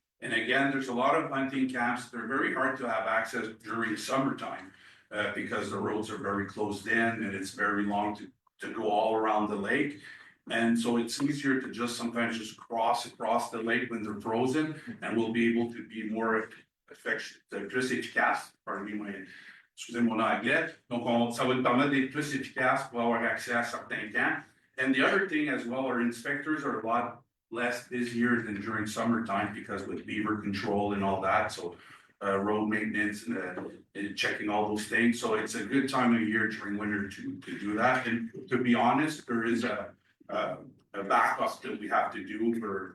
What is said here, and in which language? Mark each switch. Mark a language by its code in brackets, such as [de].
[en] And again, there's a lot of hunting camps. They're very hard to have access during summertime because the roads are very closed in and it's very long to go all around the lake. And so it's easier to just sometimes just cross across the lake when they're frozen, and we'll be able to be more [fr] plus efficace. Excusez mon anglais. Donc, ça va nous permettre d'être plus efficace pour avoir accès à certains camps. [en] And the other thing as well, our inspectors are a lot less busier than during summertime because with beaver control and all that. So road maintenance and checking all those things. So it's a good time of year during winter to do that. And to be honest, there is a backup that we have to do.